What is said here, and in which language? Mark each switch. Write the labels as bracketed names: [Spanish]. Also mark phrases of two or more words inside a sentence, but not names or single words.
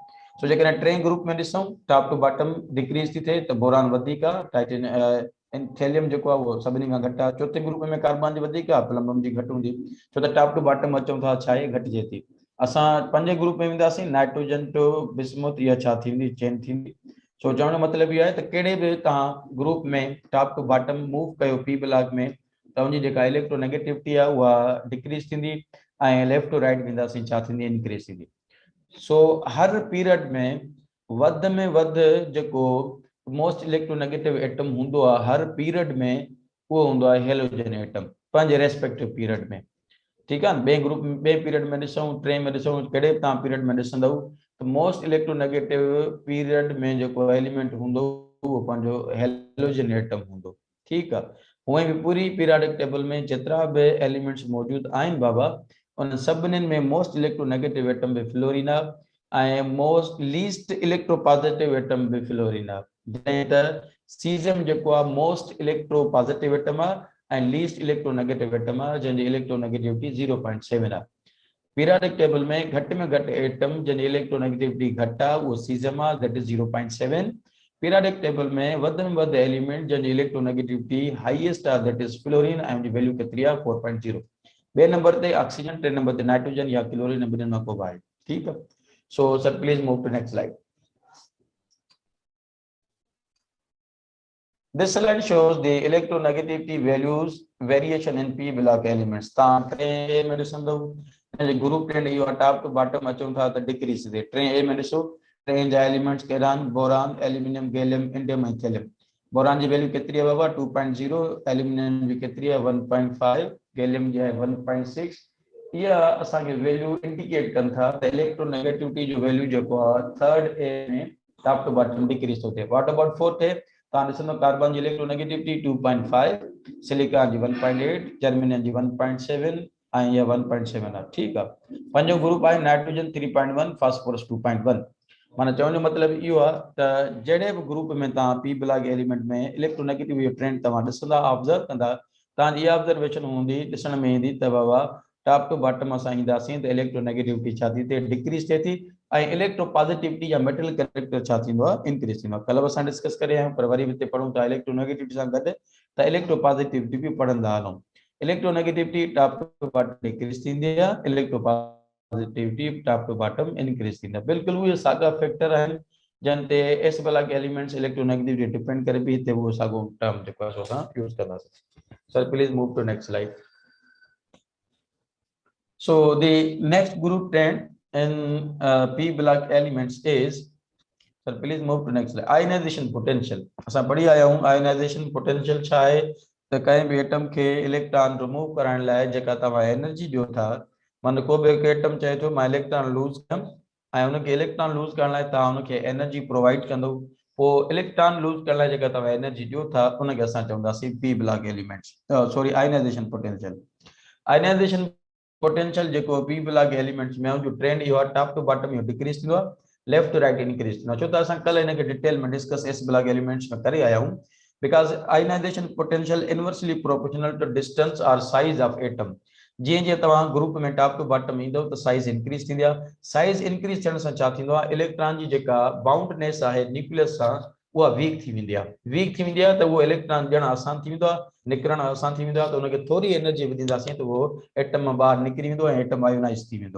[Sindhi] सो जेकॾहिं टे ग्रुप में ॾिसूं [English] top to bottom decrease [Sindhi] थी थिए त बोरान वधीक आहे, टाइटेनियम थैलियम जेको आहे उहो सभिनी खां घटि आहे। चौथे ग्रुप में कार्बन जी वधीक आहे, प्लम्बम जी घटि हूंदी छो त [English] top to bottom [Sindhi] अचूं था छा आहे घटिजे थी। असां पंजे ग्रुप में वेंदासीं [English] nitrogen to bismuth [Sindhi] इहा छा थींदी चेंज थींदी। सो चवण जो मतिलबु इहो आहे त कहिड़े बि तव्हां ग्रुप में [English] top to bottom move [Sindhi] कयो [English] p block [Sindhi] में त उनजी जेका इलेक्ट्रोनेगेटिविटी आहे उहा डिक्रीज थींदी ऐं [English] left to right [Sindhi] वेंदासीं छा थींदी इंक्रीज थींदी। सो हर पीरियड में वधि जेको [English] most electronegative atom [Sindhi] हूंदो आहे हर पीरियड में उहो हूंदो आहे [English] halogen atom [Sindhi] पंहिंजे [English] respective period [Sindhi] में। ठीकु आहे न। ॿिए ग्रुप ॿिए पीरियड में ॾिसूं टे में ॾिसूं कहिड़े बि तव्हां पीरियड में ॾिसंदव त [English] most electronegative [Sindhi] पीरियड में जेको एलिमेंट हूंदो उहो पंहिंजो [English] halogen atom [Sindhi] हूंदो। ठीकु आहे। हूअं बि पूरी [English] periodic table [Sindhi] में जेतिरा बि एलिमेंट्स मौजूदु आहिनि बाबा उन सभिनीनि में [English] most electronegative atom [Sindhi] बि फ्लोरीन आहे ऐं [English] most least electropositive atom [Sindhi] बि फ्लोरीन आहे। जॾहिं त सीज़ियम जेको आहे [English] most electropositive atom [Sindhi] आहे ऐं [English] least electronegative atom [Sindhi] आहे जंहिंजी इलेक्ट्रोनेगेटिविटी 0.7 आहे। [English] periodic table [Sindhi] में घटि एटम जंहिंजी इलेक्ट्रोनेगेटिविटी घटि आहे उहो सीज़ियम आहे [English] that is [Sindhi] 0.7। [English] periodic table [Sindhi] में वधि एलिमेंट जंहिंजी इलेक्ट्रोनेगेटिविटी हाईएस्ट आहे [English] that is fluorine [Sindhi] ऐं उनजी वैल्यू केतिरी आहे 4.0। ॿिए नंबर ते ऑक्सीजन, टे नंबर ते नाइट्रोजन या क्लोरीन, ॿिन्हिनि मां को बि आहे। ठीकु आहे। [English] So sir please move to next slide. This slide shows the electronegativity values variation in p block elements. [Sindhi] टे में ॾिसंदव [English] group trend [Sindhi] इहो [English] top to bottom [Sindhi] अचूं था त डिक्रीज थिए। टे में ॾिसो टे जा एलिमेंट्स कहिड़ा आहिनि बोरान, एल्यूमिनियम, गैलियम, इंडियम ऐं थैलियम। बोरान जी वैल्यू केतिरी आहे बाबा 2.0, एल्यूमिनियम जी केतिरी आहे 1.5, गैलियम जी आहे 1.6। इहा असांखे [English] value indicate [Sindhi] कनि था त इलेक्ट्रोनेगेटिविटी जो वैल्यू जेको आहे [English] third A [Sindhi] में [English] top to bottom decrease [Sindhi] थो थिए। [English] what about fourth A [Sindhi] तव्हां ॾिसंदव कार्बन जी इलेक्ट्रोनेगेटिविटी 2.5, सिलिकॉन जी 1.8, जर्मेनियम जी 1.7 ऐं इहा 1.7 आहे। ठीकु आहे। पंजो ग्रुप आहे नाइट्रोजन 3.1, फास्फोरस 2.1। माना चवण जो मतिलबु इहो आहे त जहिड़े बि ग्रुप में तव्हां [English] p block element [Sindhi] में [English] electronegativity trend [Sindhi] तव्हां ॾिसंदा ऑब्ज़र्व कंदा तव्हांजी इहा ऑब्ज़र्वेशन हूंदी ॾिसण में ईंदी त बाबा [English] top to bottom [Sindhi] असां ईंदासीं त इलेक्ट्रोनेगेटिविटी छा थी थिए डिक्रीज थिए थी ऐं इलेक्ट्रोपॉजिटिविटी या [English] metal character [Sindhi] छा थींदो आहे इंक्रीज थींदो आहे। कल्ह असां डिस्कस करे आहियूं पर वरी हिते पढ़ूं था इलेक्ट्रोनेगेटिविटी सां गॾु त इलेक्ट्रोपॉजिटिविटी बि पढ़ंदा हलूं। इलेक्ट्रोनेगेटिविटी [English] top to bottom decrease [Sindhi] थींदी आहे, इलेक्ट्रोपॉजिटिविटी [English] top to bottom increase [Sindhi] थींदी आहे। बिल्कुलु उहे साॻा फैक्टर आहिनि जन ते [English] s block elements electronegativity depend [Sindhi] करे बि हिते उहो साॻियो टर्म जेको आहे असां यूज़ कंदासीं। [English] Sir please move to next slide. So the next group trend in p block elements is, sir please move to next slide, ionization potential. [Sindhi] असां पढ़ी आया हूं [English] ionization potential [Sindhi] छा आहे त कंहिं बि एटम खे इलेक्ट्रॉन रिमूव करण लाइ जेका तव्हां एनर्जी ॾियो था, माना को बि हिकु एटम चए थो मां इलेक्ट्रॉन लूज़ कयमि ऐं उनखे इलेक्ट्रॉन लूज़ करण लाइ तव्हां उनखे एनर्जी प्रोवाइड कंदो, पोइ इलेक्ट्रॉन लूज़ करण लाइ जेका तव्हां एनर्जी ॾियो था उनखे असां चवंदासीं [English] p block elements, sorry ionization potential. ionization potential [Sindhi] जेको [English] p block elements [Sindhi] में जो ट्रेंड इहो आहे [English] top to bottom [Sindhi] इहो डिक्रीज थींदो आहे, [English] left to right increase [Sindhi] थींदो आहे। छो त असां कल्ह हिनखे डिटेल में डिस्कस [English] s block elements [Sindhi] में करे आया आहियूं, [English] because ionization potential inversely proportional to distance [Sindhi] और [English] size of atom. [Sindhi] जीअं जीअं तव्हां ग्रुप में [English] top to bottom [Sindhi] ईंदव त [English] size increase [Sindhi] थींदी आहे, [English] size increase [Sindhi] थियण सां छा थींदो आहे, इलेक्ट्रॉन जी जेका बाउंडनेस आहे न्यूक्लियस सां उहा वीक थी वेंदी आहे, वीक थी वेंदी आहे त उहो इलेक्ट्रॉन ॾियणु आसान थी वेंदो आहे, निकिरणु आसान थी वेंदो आहे, त उनखे थोरी एनर्जी विझंदासीं त उहो एटम मां ॿाहिरि निकिरी वेंदो ऐं एटम आयोनाइज़ थी वेंदो।